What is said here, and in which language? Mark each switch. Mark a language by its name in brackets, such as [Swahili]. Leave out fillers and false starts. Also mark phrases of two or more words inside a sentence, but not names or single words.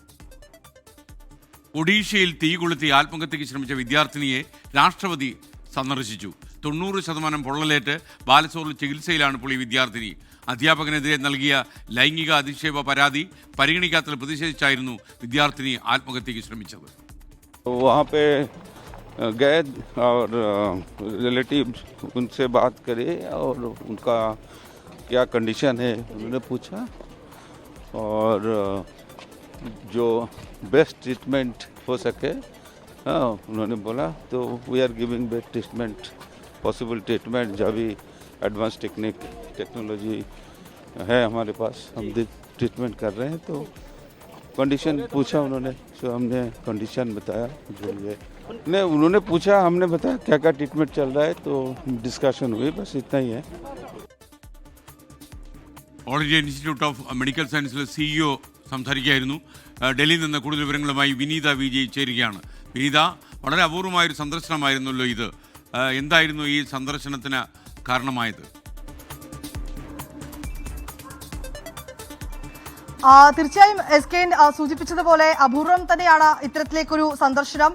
[Malayalam] ഒഡീഷയിൽ തീ കൊളുത്തി ആത്മഹത്യയ്ക്ക് ശ്രമിച്ച വിദ്യാർത്ഥിനിയെ രാഷ്ട്രപതി സന്ദർശിച്ചു. 90% പൊള്ളലേറ്റ് ബാലസോറിൽ ചികിത്സയിലാണ് ഇപ്പോൾ ഈ വിദ്യാർത്ഥിനി. അധ്യാപകനെതിരെ നൽകിയ ലൈംഗിക അധിക്ഷേപ പരാതി പരിഗണിക്കാത്തതിൽ പ്രതിഷേധിച്ചായിരുന്നു വിദ്യാർത്ഥിനി ആത്മഹത്യയ്ക്ക് ശ്രമിച്ചത്. [Hindi] वहाँ पे गए और रिलेटिव उनसे बात करे और उनका क्या कंडीशन है उन्होंने पूछा और जो [English] best treatment [Hindi] हो सके उन्होंने बोला. [English] तो we are giving best treatment, possible treatment. [Hindi] जब भी [English] advance technology [Hindi] है हमारे पास, हम ट्रीटमेंट कर रहे हैं. तो कंडीशन पूछा उन्होंने, तो हमने कंडीशन बताया जो ये नहीं, उन्होंने पूछा, हमने बताया क्या क्या ट्रीटमेंट चल रहा है. तो डिस्कशन हुई, बस इतना ही है. [Malayalam] ഓൾ ഇന്ത്യ ഇൻസ്റ്റിറ്റ്യൂട്ട് ഓഫ് മെഡിക്കൽ സയൻസിലെ CEO സംസാരിക്കുകയായിരുന്നു. ഡൽഹിയിൽ നിന്ന് കൂടുതൽ വിവരങ്ങളുമായി വിനീത വിജയ് ചേരുകയാണ്. വിനീത, വളരെ അപൂർവമായൊരു സന്ദർശനമായിരുന്നല്ലോ ഇത്. എന്തായിരുന്നു ഈ സന്ദർശനത്തിന് കാരണമായത്? തീർച്ചയായും SK സൂചിപ്പിച്ചതുപോലെ അപൂർവം തന്നെയാണ് ഇത്തരത്തിലേക്കൊരു സന്ദർശനം.